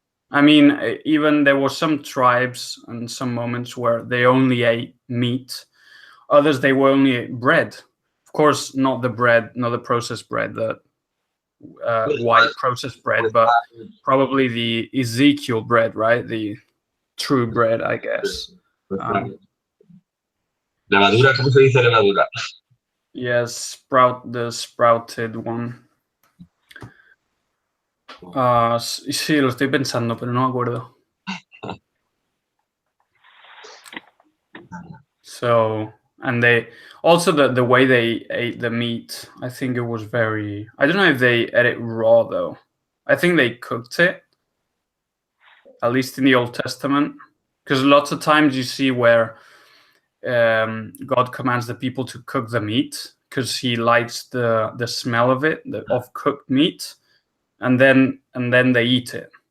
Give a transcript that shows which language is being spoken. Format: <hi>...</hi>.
<en>I mean, even there were some tribes and some moments where they only ate meat. Others, they were only ate bread. Of course, not the bread, not the processed bread, the white processed bread, but probably the Ezekiel bread, right? The true bread, I guess.</en> <es>Levadura, ¿cómo se dice levadura?</es> <en>Yes, the sprouted one.</en> <es>Sí, lo estoy pensando, pero no me acuerdo.</es> <en>So, and they also the way they ate the meat, I think it was very. I don't know if they ate it raw though. I think they cooked it, at least in the Old Testament, because lots of times you see where God commands the people to cook the meat because He likes the smell of it, of cooked meat, and then they eat it.</en>